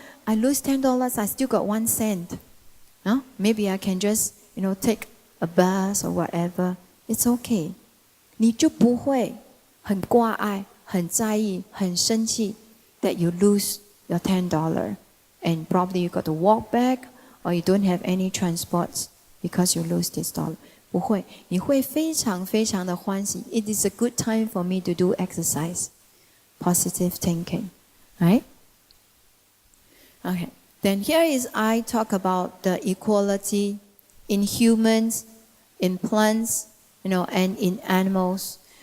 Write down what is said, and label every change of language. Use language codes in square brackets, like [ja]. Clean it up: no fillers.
[en] I lose $10, I still got 1 cent. No? Maybe I can just, take a bus or whatever. It's okay. [zh] 你就不会很挂碍、很在意、很生气 [en] that you lose your $10 and probably you got to walk back or you don't have any transports because you lose this dollar. [zh] 不会，你会非常非常的欢喜。 [en] It is a good time for me to do exercise. Positive thinking. Right? Okay. Then here is I talk about the equality in humans, in plants, and in animals.